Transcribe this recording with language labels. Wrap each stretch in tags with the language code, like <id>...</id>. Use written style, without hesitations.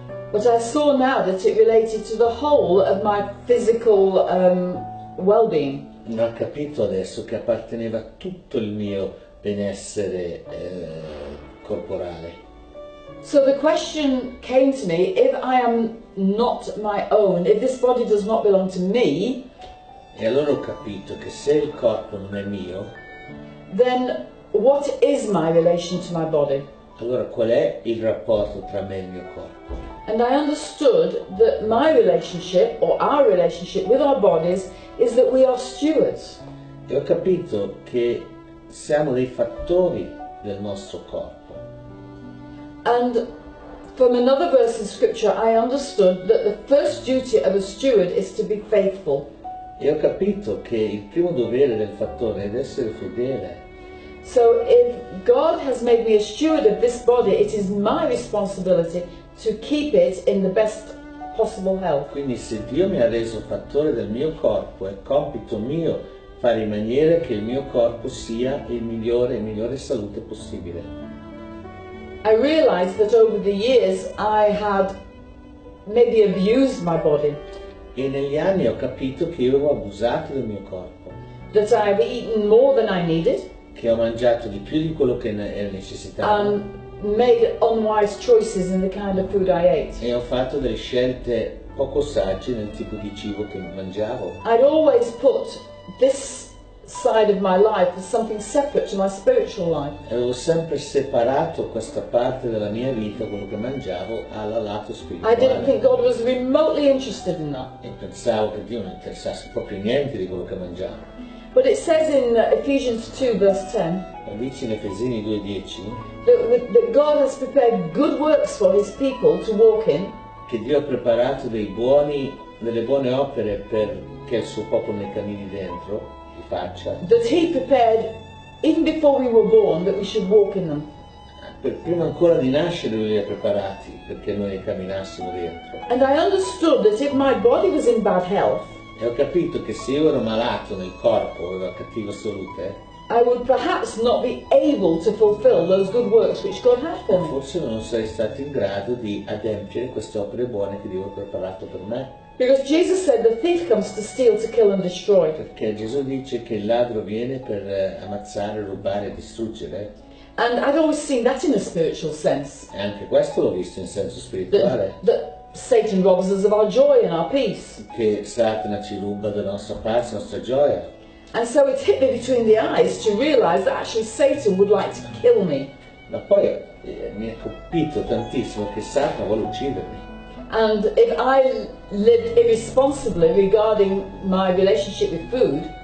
<en>but I saw now that it related to the whole of my physical well-being.</en> <it>ma ho capito adesso che apparteneva a tutto il mio benessere corporale.</it> <en>So the question came to me, if I am not my own, if this body does not belong to me,</en> <it>E allora ho capito che se il corpo non è mio,</it> <en>then what is my relation to my body?</en> <it>allora qual è il rapporto tra me e il mio corpo?</it> <en>And I understood that my relationship, or our relationship with our bodies, is that we are stewards.</en> <it>E ho capito che siamo dei fattori del nostro corpo.</it> <en>And from another verse in scripture I understood that the first duty of a steward is to be faithful.</en> <it>E ho capito che il primo dovere del fattore è di essere fedele.</it> <en>So if God has made me a steward of this body, it is my responsibility to keep it in the best possible health.</en> <it>Quindi se Dio mi ha reso fattore del mio corpo, è compito mio fare in maniera che il mio corpo sia in migliore salute possibile.</it> <en>I realized that over the years I had maybe abused my body,</en> <it>E negli anni ho capito che io avevo abusato del mio corpo,</it> <en>that I've eaten more than I needed</en> <it>che ho mangiato di più di quello che era necessitario</it> <en>and made unwise choices in the kind of food I ate.</en> <it>e ho fatto delle scelte poco sagge nel tipo di cibo che mangiavo.</it> <en>I'd always put this side of my life as something separate to my spiritual life.</en> <it>Avevo sempre separato questa parte della mia vita, quello che mangiavo, al lato</it> <en>I didn't think God was remotely interested in that.</en> <it>E pensavo che Dio non interessasse proprio niente di quello che mangiavo.</it> <en>But it says in Ephesians 2 verse 10</en> <it>Ma dice in Efesini 2,10</it> <en>that God has prepared good works for His people to walk in,</en> <it>che Dio ha preparato delle buone opere perché il suo popolo ne cammini dentro, li faccia.</it> <en>that He prepared even before we were born that we should walk in them.</en> <it>Per prima ancora di nascere Lui li ha preparati perché noi ne camminassimo dentro.</it> <en>And I understood that if my body was in bad health,</en> <it>E ho capito che se io ero malato nel corpo, avevo cattiva salute,</it> <en>I would perhaps not be able to fulfill those good works which God had for me.</en> <it>forse non sarei stato in grado di adempiere queste opere buone che Dio ha preparato per me.</it> <en>Because Jesus said the thief comes to steal, to kill and destroy.</en> <it>Perché Gesù dice che il ladro viene per ammazzare, rubare e distruggere.</it> <en>And I'd always seen that in a spiritual sense.</en> <it>E anche questo l'ho visto in senso spirituale.</it> <en>That Satan robs us of our joy and our peace.</en> <it>Che Satana ci ruba della nostra pace, della nostra gioia.</it> <en>And so it hit me between the eyes to realize that actually Satan would like to kill me.</en> <it>Ma poi mi ha colpito tantissimo che Satana vuole uccidermi.</it> <en>And if I lived irresponsibly regarding my relationship with food,</en>